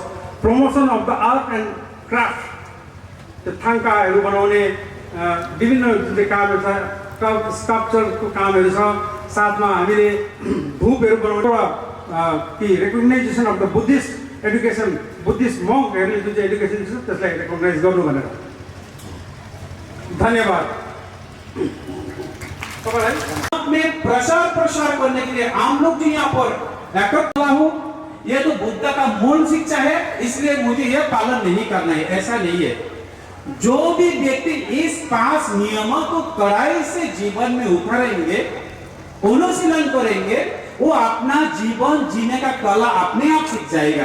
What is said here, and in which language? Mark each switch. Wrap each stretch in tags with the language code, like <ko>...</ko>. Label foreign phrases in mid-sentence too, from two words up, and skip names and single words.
<en>promotion of the art and craft,</en> <ne>त्यो थाङ्काहरू बनाउने विभिन्न जुन चाहिँ कामहरू छ, स्कल्पचरको कामहरू छ, साथमा हामीले धुपहरू बनाउने कि</ne> <en>recognition of the Buddhist education,</en> <ne>बुद्धिस्ट मङ्कहरूले जुन चाहिँ एडुकेसन छ त्यसलाई रेकग्नाइज गर्नु भनेर। धन्यवाद तपाईँलाई।</ne> <hi>में प्रसार करने के लिए आम लोग जो यहाँ पर एकत्र हूँ, ये तो बुद्ध का मूल शिक्षा है, इसलिए मुझे ये पालन नहीं करना है, ऐसा नहीं है। जो भी व्यक्ति इस 5 नियमों को कड़ाई से जीवन में उतारेंगे, अनुशीलन करेंगे, वो अपना जीवन जीने का कला अपने आप सीख जाएगा।</hi>